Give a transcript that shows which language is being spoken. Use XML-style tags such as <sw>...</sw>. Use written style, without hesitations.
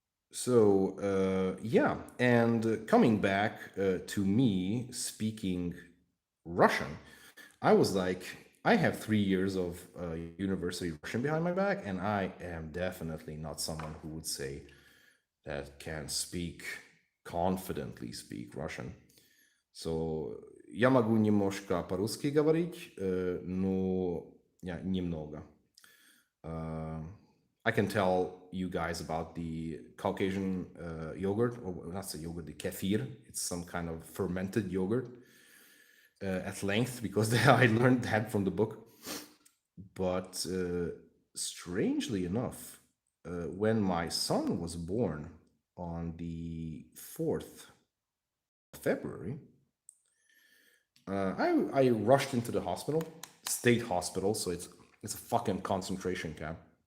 <en>So yeah, and coming back to me speaking Russian, I was like, I have 3 years of university Russian behind my back, and I am definitely not someone who would say that can confidently speak Russian.</en> <ru>So я могу немножко по-русски говорить, но немного.</ru> <en>I can tell you guys about the Caucasian yogurt, or not the yogurt, the kefir. It's some kind of fermented yogurt at length, because I learned that from the book. But strangely enough, when my son was born on the 4th of February, I rushed into the hospital, state hospital, so it's a fucking concentration camp.</en>